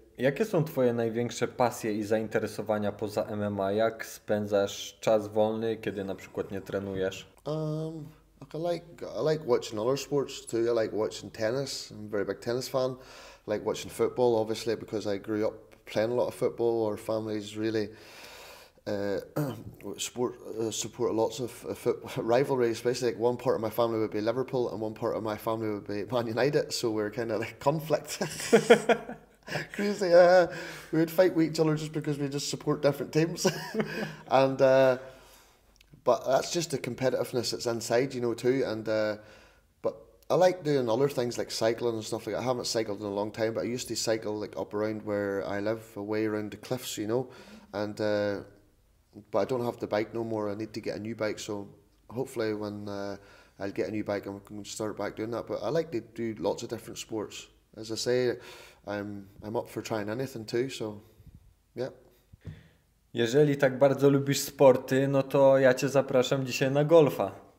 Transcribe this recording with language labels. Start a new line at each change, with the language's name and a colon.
Polish: Jakie są Twoje największe pasje i zainteresowania poza MMA? Jak spędzasz czas wolny, kiedy na przykład nie trenujesz?
English: I like watching other sports too. I like watching tennis. I'm a very big tennis fan. I like watching football, obviously, because I grew up playing a lot of football. Our families really support lots of rivalry, especially like one part of my family would be Liverpool and one part of my family would be Man United. So we're kind of like conflict. Crazy. We would fight with each other just because we just support different teams. And but that's just the competitiveness that's inside, you know, too. And but I like doing other things like cycling and stuff like that. I haven't cycled in a long time, but I used to cycle like up around where I live, away around the cliffs, you know. And but I don't have the bike no more. I need to get a new bike, so hopefully when I'll get a new bike, I can start back doing that. But I like to do lots of different sports. As I say, I'm up for trying anything too, so yeah.
Polish: Jeżeli tak bardzo lubisz sporty, no to ja Cię zapraszam dzisiaj na golfa.